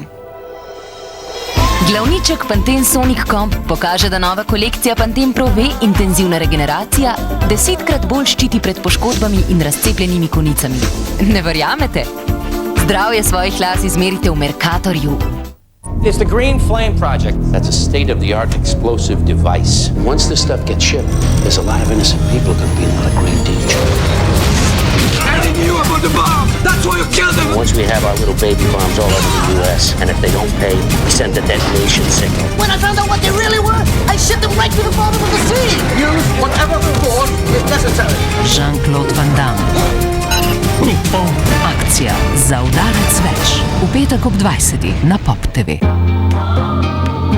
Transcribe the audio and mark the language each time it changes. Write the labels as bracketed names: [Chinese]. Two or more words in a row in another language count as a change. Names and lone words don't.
[Slovenian] Glavniček Pantene Sonic Comp pokaže, da nova kolekcija Pantene Pro V intenzivna regeneracija 10-krat bolj ščiti pred poškodbami in razcepljenimi konicami. Ne verjamete? Zdravje svojih las izmerite v Mercatorju. [English] It's the Green Flame Project. That's a state-of-the-art explosive device. Once this stuff gets shipped, there's a lot of innocent people going to be in a lot of grave danger. I knew about the bomb! That's why you killed them! Once we have our little baby bombs all over the U.S., and if they don't pay, we send a detonation signal. When I found out what they really were, I shipped them right to the bottom of the sea! Use whatever force is necessary. [Slovenian] Jean-Claude Van Damme. Akcija za udarec več. V petek ob 20. na Pop TV.